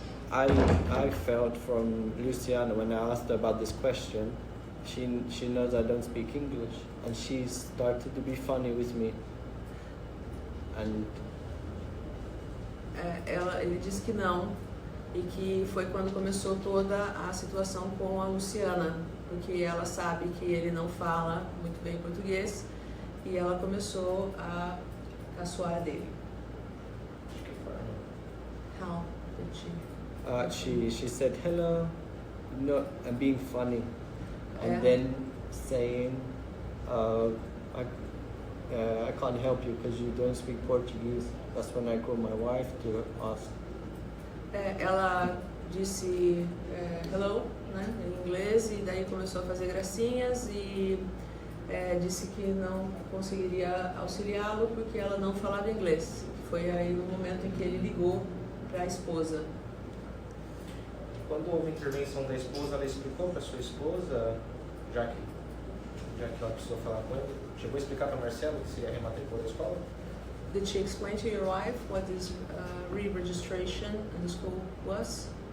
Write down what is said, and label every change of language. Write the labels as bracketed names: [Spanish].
[English] I felt from Luciana when I asked her about this question, she knows I don't speak English, and she started to be funny with me. And [Portuguese] Ele disse que não, e que foi quando começou toda a situação com a Luciana, porque ela sabe que ele não fala muito bem português, e ela começou a caçoar dele. De que forma? [English] How did she? she said hello, no, and being funny, and Yeah. then saying, I can't help you because you don't speak Portuguese. That's when I called my wife to ask. [Portuguese] Ela disse hello, né, em inglês, e daí começou a fazer gracinhas e disse que não conseguiria auxiliá-lo porque ela não falava inglês. Foi aí no momento em que ele ligou para a esposa. Quando houve intervenção da esposa, ela explicou para sua esposa, já que ela precisou falar com ele, chegou a explicar para Marcelo que seria a rematrícula da escola? [English] Did she explain to your wife what this re-registration in the school was?